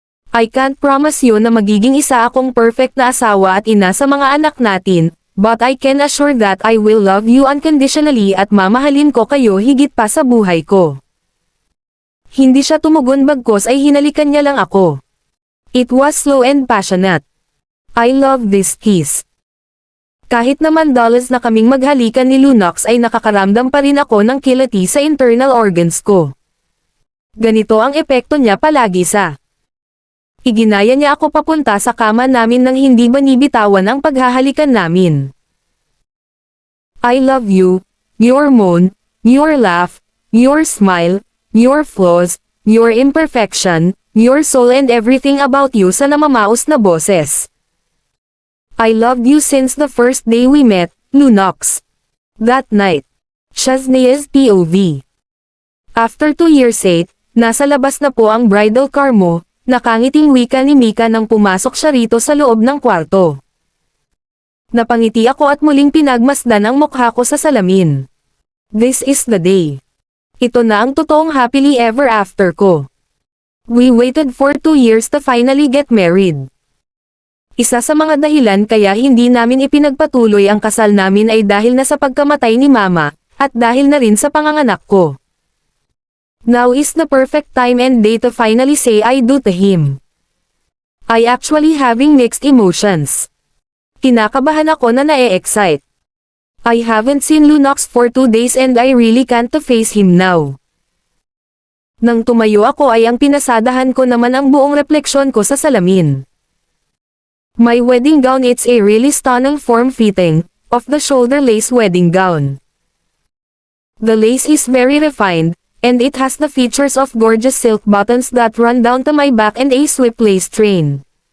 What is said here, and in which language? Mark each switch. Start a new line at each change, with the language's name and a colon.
English: I can't promise you
Filipino: na magiging isa akong perfect na asawa at ina sa mga anak natin,
English: but I can assure that I will love you unconditionally
Filipino: at mamahalin ko kayo higit pa sa buhay ko. Hindi siya tumugon bagkos ay hinalikan niya lang ako.
English: It was slow and passionate. I love this kiss.
Filipino: Kahit naman dollars na kaming maghalikan ni Lunox ay nakakaramdam pa rin ako ng kilati sa internal organs ko. Ganito ang epekto niya palagi sa. Iginaya niya ako papunta sa kama namin nang hindi binibitawan ang paghahalikan namin.
English: I love you, your moan, your laugh, your smile, your flaws, your imperfection, your soul and everything about you
Filipino: sa namamaos na boses.
English: I loved you since the first day we met, Lunox. That night. Shaznea's POV.
Filipino: After 2 years 8, nasa labas na po ang bridal car mo, nakangiting wika ni Mika nang pumasok siya rito sa loob ng kwarto. Napangiti ako at muling pinagmasdan ang mukha ko sa salamin.
English: This is the day.
Filipino: Ito na ang totoong happily ever after ko.
English: We waited for 2 years to finally get married.
Filipino: Isa sa mga dahilan kaya hindi namin ipinagpatuloy ang kasal namin ay dahil na sa pagkamatay ni Mama, at dahil na rin sa panganganak ko.
English: Now is the perfect time and day to finally say I do to him. I actually having mixed emotions.
Filipino: Kinakabahan ako na na-excite.
English: I haven't seen Lunox for 2 days and I really can't to face him now.
Filipino: Nang tumayo ako ay ang pinasadahan ko naman ang buong refleksyon ko sa salamin.
English: My wedding gown, it's a really stunning form-fitting, off-the-shoulder lace wedding gown. The lace is very refined, and it has the features of gorgeous silk buttons that run down to my back and a swift lace train.